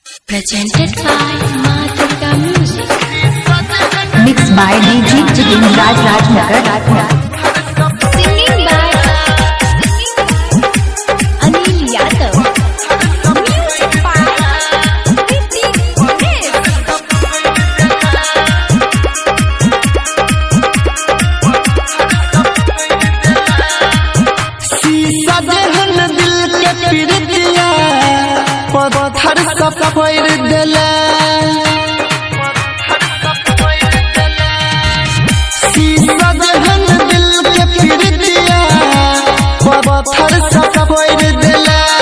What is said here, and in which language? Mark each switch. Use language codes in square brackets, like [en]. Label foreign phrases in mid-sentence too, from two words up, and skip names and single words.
[en] Presented by Ma Durga Music. Mixed by DJ Jiten Rajnagar. Singing by Anil Yadav. Music by Ritik Ganesh. [bho] शीशा देहन दिल के पीड़ितिया पत्थर सब फोड़ देला। शीशा देहन दिल के पीड़ितिया पत्थर सब फोड़ देला।